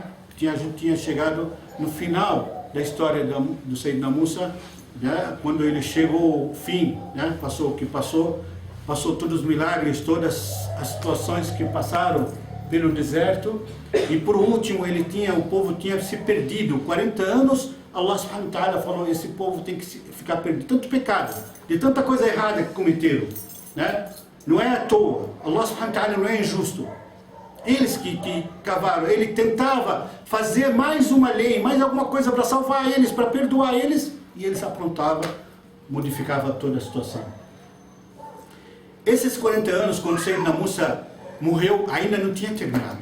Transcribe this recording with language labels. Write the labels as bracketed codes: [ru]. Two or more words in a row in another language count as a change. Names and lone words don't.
[pt] A gente tinha chegado no final da história do Sayyidina Musa, né? Quando ele chegou ao fim, né? Passou todos os milagres, todas as situações que passaram pelo deserto, e por último o povo tinha se perdido 40 anos. [ar] الله سبحانه وتعالى [pt] falou: esse povo tem que ficar perdido, tanto pecado, de tanta coisa errada que cometeram, né? Não é à toa, [ar] الله سبحانه وتعالى [pt] não é injusto. Eles que cavaram, ele tentava fazer mais uma lei, mais alguma coisa para salvar eles, para perdoar eles, e eles aprontavam, modificava toda a situação. Esses 40 anos, quando Sayyidina Musa morreu, ainda não tinha terminado.